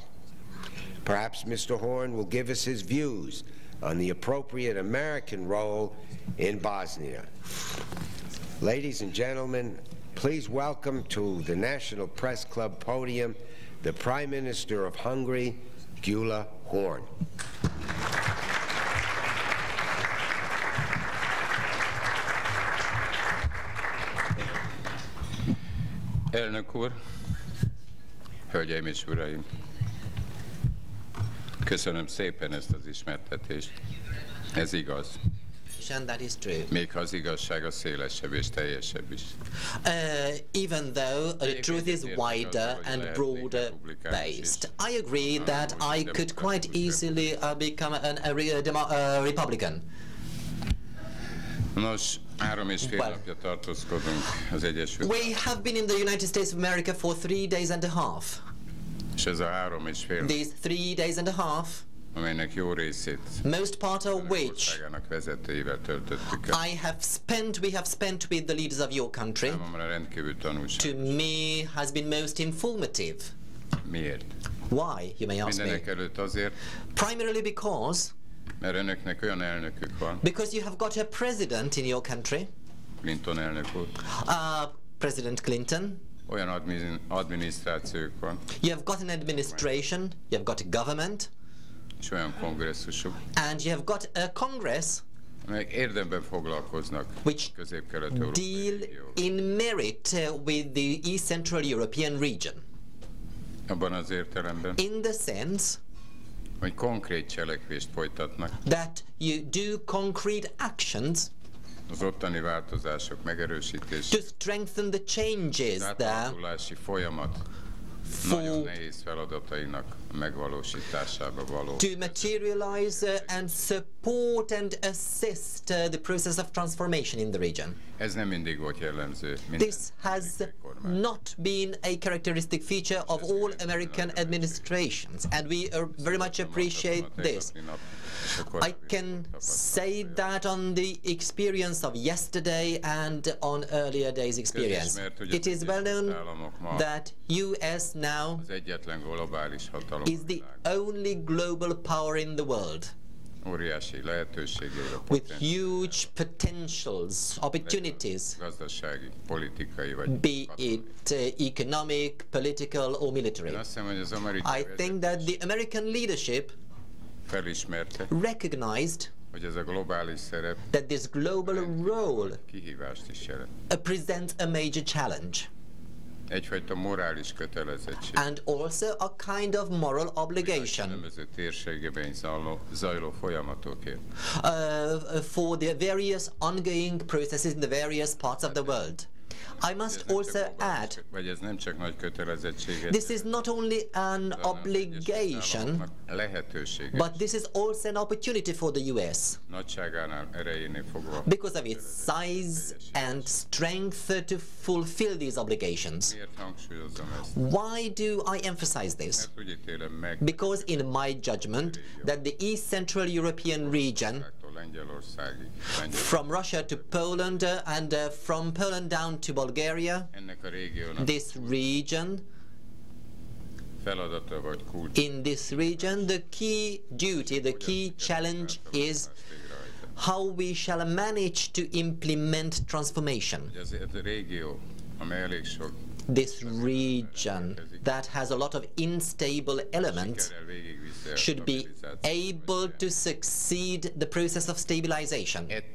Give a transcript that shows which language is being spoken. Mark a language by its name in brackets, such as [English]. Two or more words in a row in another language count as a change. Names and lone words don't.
[English] Perhaps Mr. Horn will give us his views on the appropriate American role in Bosnia. Ladies and gentlemen, please welcome to the National Press Club podium the Prime Minister of Hungary, Gyula Horn. [Hungarian] Elnök úr, hölgyeim és uraim! Köszönöm szépen ezt az ismertetést. Ez igaz. [English] That is true. [Hungarian] Még ha az igazság a szélesebb és teljesebb is. [English] Even though the truth is wider and broader based. I agree that I could quite easily become a Republican. [Hungarian] Nos, 3,5 napja tartózkodunk az Egyesült. [English] We have been in the United States of America for 3 days and a half. [Hungarian] És ez a 3,5 [English] These 3 days and a half, [Hungarian] amelynek jó részét [English] most part of which [Hungarian] vezetőivel töltöttük el. [English] we have spent with the leaders of your country, [Hungarian] Számomra rendkívül tanulságos. [English] to me has been most informative. [Hungarian] Miért? [English] Why, you may ask [Hungarian] Mindenek [English] me? [Hungarian] előtt azért, [English] Primarily because [Hungarian] önöknek olyan elnökük van, [English] you have got a president in your country, [Hungarian] Clinton elnök úr, [English] President Clinton. [Hungarian] olyan adminisztrációjuk van, [English] You have got an administration, you have got a government, [Hungarian] és olyan kongresszusuk, [English] and you have got a Congress [Hungarian] amelyek érdemben foglalkoznak [English] which [Hungarian] közép-kelet-európai [English] deal [Hungarian] régióval. [English] in merit with the East Central European region. [Hungarian] Abban az értelemben, [English] In the sense [Hungarian] hogy konkrét cselekvést folytatnak, [English] that you do concrete actions [Hungarian] az ottani változások megerősítése, [English] to strengthen the changes [Hungarian] az [English] there [Hungarian] átalakulási folyamat nagyon [English] for [Hungarian] nehéz feladatainak a megvalósításába való. [English] to materialize and support and assist the process of transformation in the region. [Hungarian] Ez nem mindig volt jellemző minden [English] This has [Hungarian] amerikai kormány. [English] not been a characteristic feature of all American administrations, and we very much appreciate this. I can say that on the experience of yesterday and on earlier days' experience. It is well known that US now [Hungarian] Az egyetlen globális hatalom [English] is the only global power in the world, [Hungarian] óriási lehetőségei, [English] with huge potentials, opportunities, [Hungarian] gazdasági, politikai vagy [English] be [Hungarian] katonai. [English] it economic, political or military. [Hungarian] Én azt hiszem, hogy az amerikai [English] I think that the American leadership [Hungarian] felismerte, [English] recognized [Hungarian] hogy ez a globális szerep [English] that this global role [Hungarian] kihívást is jelent. [English] presents a major challenge [Hungarian] Egyfajta morális kötelezettség. [English] and also a kind of moral [Hungarian] A [English] obligation [Hungarian] különböző térségeben zajló folyamatokért. [English] for the various ongoing processes in the various parts of the world. I must also add, [Hungarian] Vagy ez nem csak nagy kötelezettség, [English] this is not only an obligation, [Hungarian] lehetőség. [English] but this is also an opportunity for the US [Hungarian] Nagyságánál, erejénél fogva. [English] because of its size and strength to fulfill these obligations. [Hungarian] Miért hangsúlyozom ezt? [English] Why do I emphasize this? [Hungarian] Mert úgy ítélem meg, [English] Because in my judgment that the East Central European region, [Hungarian] Lengyelországig, [English] from Russia to Poland and from Poland down to Bulgaria, [Hungarian] ennek a régiónak [English] this region In this region, the key duty, the key challenge is how we shall manage to implement transformation. This region that has a lot of unstable elements should be able to succeed the process of stabilization.